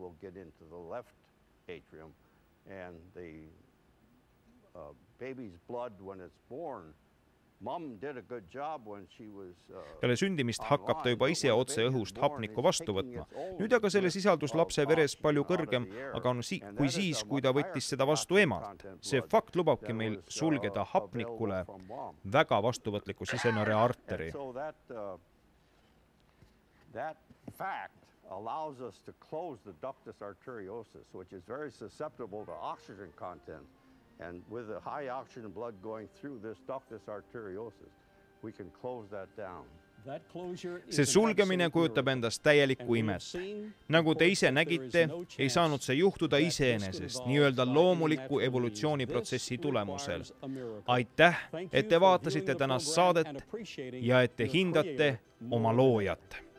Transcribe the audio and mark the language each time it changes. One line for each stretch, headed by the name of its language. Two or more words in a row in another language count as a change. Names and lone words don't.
Estonian: Peale sündimist hakkab ta juba ise otse õhust hapnikku vastu võtma. Nüüd aga selle sisaldus lapse veres palju kõrgem, aga kui siis, kui ta võttis seda vastu emalt. See fakt lubabki meil sulgeda hapnikule väga vastuvõtliku sisenare arteri.
English: Allows us to close the ductus arteriosus, which is very susceptible to oxygen content. And with the high oxygen blood going through this ductus arteriosus, we can close that down.
Estonian: See sulgemine kujutab endast täielikku imet. Nagu te ise nägite, ei saanud see juhtuda iseenesest, nii-öelda loomuliku evolutsiooniprotsessi tulemusel. Aitäh, et te vaatasite tänast saadet ja et te hindate oma loojat.